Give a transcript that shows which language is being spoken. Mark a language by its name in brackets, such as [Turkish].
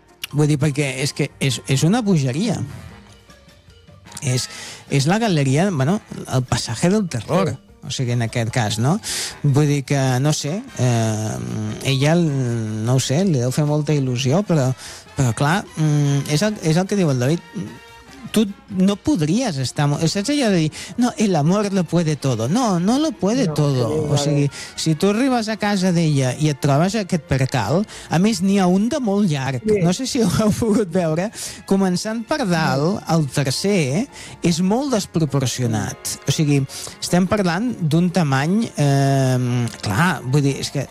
[Catalan] Vull dir, perquè és que és una bogeria. És la galeria, bueno, el passatge del terror. O sigui, en aquest cas, no? Vull dir que, no sé, ella, no ho sé, li deu fer molta il·lusió, però clar, és el que diu el David. Tu no podries estar... Saps allò de dir, no, [Spanish] el amor lo puede todo. No lo puede todo. [Catalan] O sigui, si tu arribes a casa d'ella i et trobes aquest percal, a més, n'hi ha un de molt llarg. Sí. No sé si ho heu pogut veure. Començant per dalt, el tercer, és molt desproporcionat. O sigui, estem parlant d'un tamany... clar, vull dir, és que...